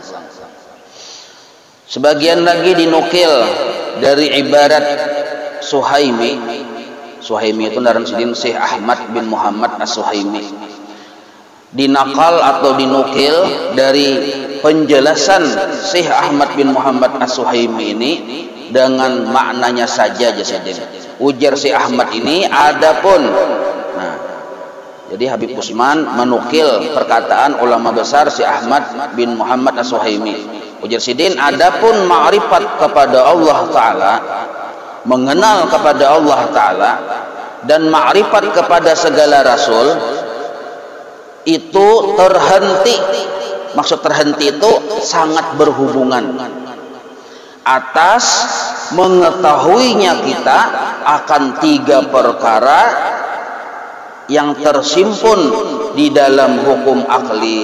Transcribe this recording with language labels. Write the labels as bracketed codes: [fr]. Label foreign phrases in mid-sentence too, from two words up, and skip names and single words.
[id] Sebagian lagi dinukil dari ibarat Suhaimi. [bjn] Suhaimi itu naran sidin Syekh Ahmad bin Muhammad As-Suhaimi. [id] Dinakal atau dinukil dari penjelasan Syekh Ahmad bin Muhammad As-Suhaimi ini dengan maknanya saja jasadin. [bjn] Ujar Syekh Ahmad ini adapun. Nah, jadi Habib Usman menukil perkataan ulama besar Syekh Ahmad bin Muhammad As-Suhaimi. Ujar sidin adapun ma'rifat kepada Allah Ta'ala, [id] mengenal kepada Allah Ta'ala dan ma'rifat kepada segala rasul itu terhenti. Maksud terhenti itu sangat berhubungan atas mengetahuinya kita akan tiga perkara yang tersimpun di dalam hukum akli.